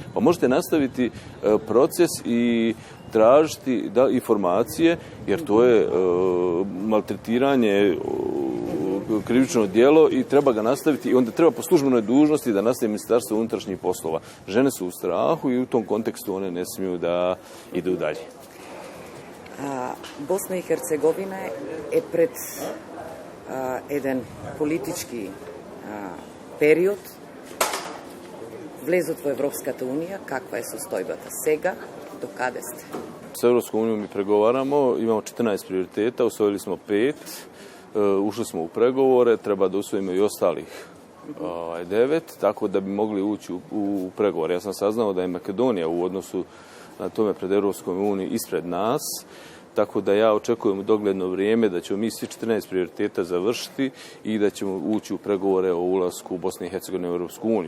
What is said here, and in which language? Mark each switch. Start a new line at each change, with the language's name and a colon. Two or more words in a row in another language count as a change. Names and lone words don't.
Bosnian: Pa možete nastaviti proces i tražiti informacije, jer to je maltretiranje krivično djelo i treba ga nastaviti i onda treba po službenoj dužnosti da nastavi Ministarstvo unutrašnjih poslova. Žene su u strahu i u tom kontekstu one ne smiju da idu dalje. Bosna i Hercegovina je pred jedan politički period
Macedonian: влезот во Европската унија, каква е состојбата сега, до каде сте?
Bosnian: С Европском унијом ми преговарamo, имамо 14 приоритета, усвоили smo 5, ušli smo u pregovore, treba da usvojimo i ostalih 9, tako da bi mogli ući u pregovore. Ja sam saznao da je Makedonija u odnosu na tome pred Europskom unijom ispred nas, tako da ja očekujem u dogledno vrijeme da ćemo mi svi 14 prioriteta završiti i da ćemo ući u pregovore o ulasku Bosne i Hercegovine u Europsku uniju.